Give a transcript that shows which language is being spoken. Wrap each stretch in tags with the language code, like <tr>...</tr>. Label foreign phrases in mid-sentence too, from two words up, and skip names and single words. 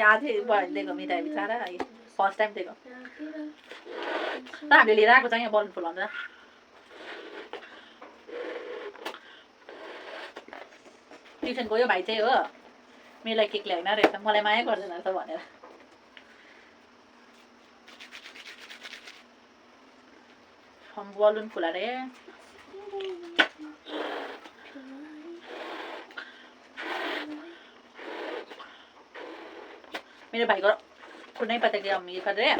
<ne>आजै दिएको मिठाई, बिचारा</ne> <en>first time</en> <ne>दिएको। र हामीले लिएर आएको छ यहाँ बलुन फुलाउँदा। ट्युसन गयो भाइ चाहिँ हो, मेरोलाई केक ल्याएन रहेछ, मलाई माया गर्दैन रहेछ भनेर।</ne> <hi>हम बलुन फुला रहे हैं। मेरे भाई को नहीं पता कि हम ये कर रहे हैं।</hi>